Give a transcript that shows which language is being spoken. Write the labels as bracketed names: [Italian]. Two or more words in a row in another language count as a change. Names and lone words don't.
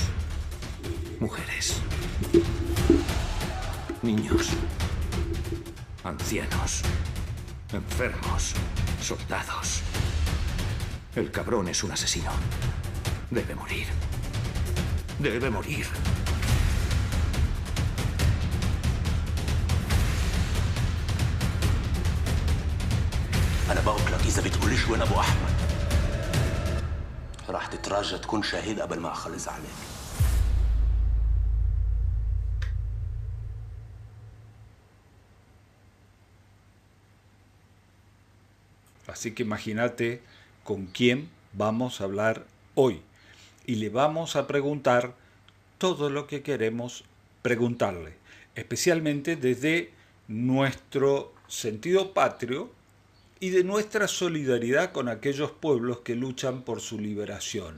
[Spanish] Mujeres. Niños. Ancianos. Enfermos. Soldados. El cabrón es un asesino. Debe morir. Debe morir. [Arabic] أنا بقولك إذا بتقوليش وين أبو أحمد راح تترجى تكون شهيد قبل ما أخلص عليك. [Spanish] Así que imagínate con quién vamos a hablar hoy. Y le vamos a preguntar todo lo que queremos preguntarle, especialmente desde nuestro sentido patrio y de nuestra solidaridad con aquellos pueblos que luchan por su liberación.